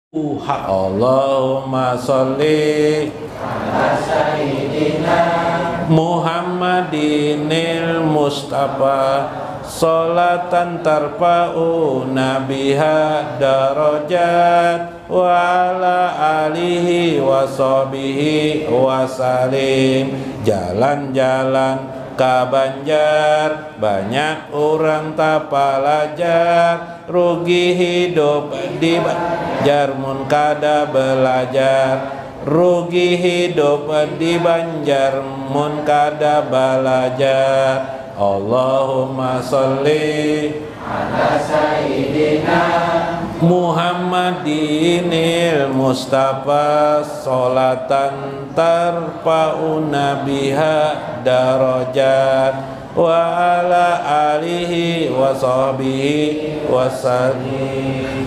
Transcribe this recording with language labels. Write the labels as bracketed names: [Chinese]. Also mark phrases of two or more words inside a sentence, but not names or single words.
[Arabic] اللهم صل على سيدنا محمدن المصطفى صلاة ترفعنا بها درجات وعلى آله وصحبه وسلم. [Banjar] Jalan-jalan ka Banjar, banyak orang tak pelajar, rugi hidup di Banjar mun kada belajar, rugi hidup di Banjar mun kada belajar. [Arabic] اللهم صل على سيدنا محمدن المصطفى صلاة ترفعنا بها درجات وعلى آله وصحبه وسلم.